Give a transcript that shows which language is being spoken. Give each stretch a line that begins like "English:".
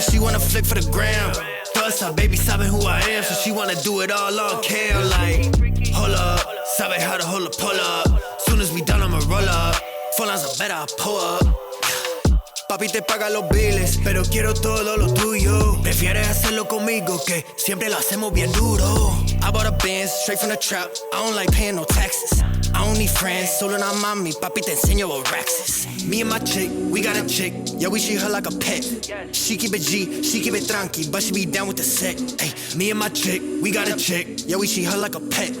English: She wanna flick for the gram. Plus, her baby
Spanish: sabe
English: who I am, so she wanna do it all on cam. Like, hold up,
Spanish: sabe
English: how to hold a pull up. Soon as we done, I'ma roll up. Phone lines are better, I pull up.
Spanish: Papi te paga los biles, pero quiero todo lo tuyo. Prefieres hacerlo conmigo que siempre lo hacemos bien duro.
English: I bought a Benz straight from the trap. I don't like paying no taxes. I don't need friends,
Spanish: solo una mami. Papi te enseño
English: what racks is. Me and my chick, we got a chick. Yeah, we treat her like a pet. She keep it G, she keep it tranqui, but she be down with the set. Ay, me and my chick, we got a chick. Yeah, we treat her like a pet.